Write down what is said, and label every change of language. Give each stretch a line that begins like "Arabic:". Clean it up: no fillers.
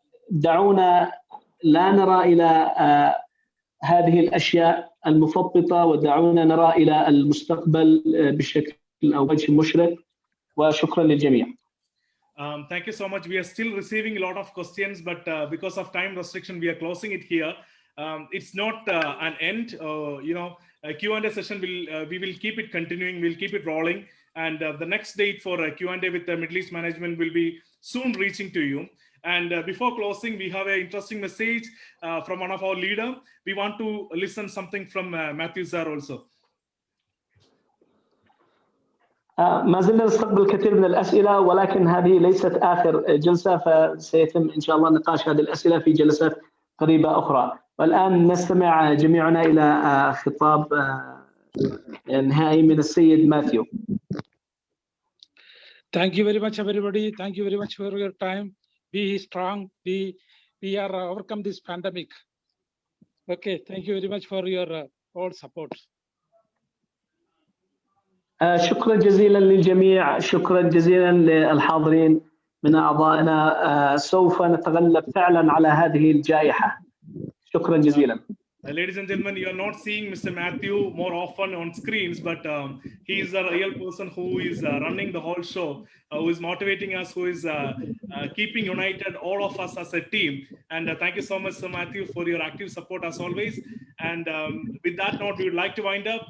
Arabic: دعونا لا نرى إلى هذه الأشياء المفططة، ودعونا نرى إلى المستقبل بشكل أو وجه مشرق، وشكرا للجميع.
English: Thank you so much. We are still receiving a lot of questions, but because of time restriction, we are closing it here. It's not an end. A Q&A session we will keep it continuing. We'll keep it rolling, and the next date for Q&A with the Middle East management will be soon reaching to you. And before closing, we have an interesting message from one of our leader. We want to listen something from Matthew sir also.
Arabic: ما زلنا نستقبل الكثير من الأسئلة، ولكن هذه ليست آخر جلسة، فسيتم إن شاء الله نقاش هذه الأسئلة في جلسات قريبة أخرى. والآن نستمع جميعنا إلى خطاب نهائي من السيد ماثيو.
English: Thank you very much, everybody. Thank you very much for your time. Be strong. We are overcome this pandemic. Okay, thank you very much for your all support.
Arabic: شكرا جزيلا للجميع، شكرا جزيلا للحاضرين من أعضائنا. سوف نتغلب فعلا على هذه الجائحة. شكرا جزيلا.
English: Ladies and gentlemen, you are not seeing Mr. Matthew more often on screens, but he is a real person who is running the whole show, who is motivating us, who is keeping united all of us as a team. And thank you so much, Sir Matthew, for your active support as always. And with that note, we would like to wind up.